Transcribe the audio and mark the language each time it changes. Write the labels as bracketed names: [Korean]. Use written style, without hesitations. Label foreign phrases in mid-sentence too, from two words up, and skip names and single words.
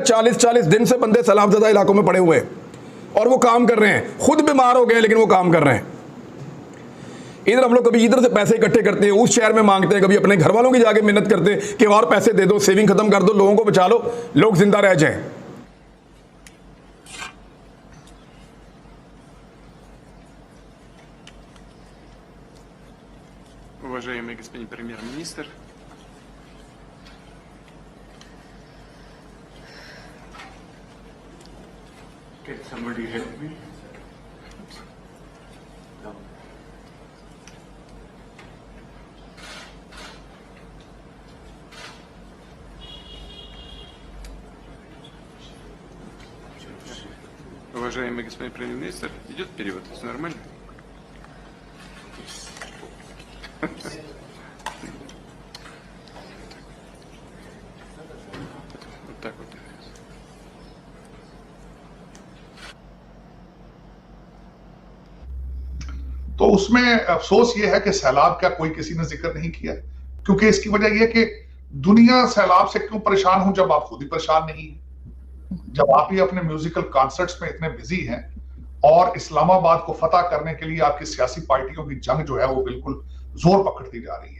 [Urdu] 40-40 دن سے بندے سیلاب زدہ علاقوں میں پڑے ہوئے اور وہ کام کر رہے ہیں، خود بیمار ہو گئے لیکن وہ کام کر رہے ہیں. ادھر ہم لوگ کبھی ادھر سے پیسے اکٹھے کرتے ہیں، اس شہر میں مانگتے ہیں، کبھی اپنے گھر والوں کی جاکے منت کرتے ہیں کہ اور پیسے دے دو، سیونگ ختم کر دو، لوگوں کو بچا لو، لوگ زندہ رہ جائیں. [Russian] Уважаемый господин премьер-министр, [English] can somebody help me? No. [Russian] Уважаемый господин премьер-министр, идет перевод, все нормально? Вот так вот. [Urdu] تو اسمیں افسوس یہ ہے کہ سیلاب کا کوئی کسی نے ذکر نہیں کیا، کیونکہ اسکی وجہ یہ ہے کہ دنیا سیلاب سے کیوں پریشان ہو جب آپ خود ہی پریشان نہیں ہیں، جب آپ ہی اپنے [English] musical concerts [Urdu] में اتنے بزی ہیں اور اسلام آباد کو فتح کرنے کے لیے آپکی سیاسی پارٹیوں کی جنگ جو ہے وہ بالکل زور پکڑتی جا رہی ہے.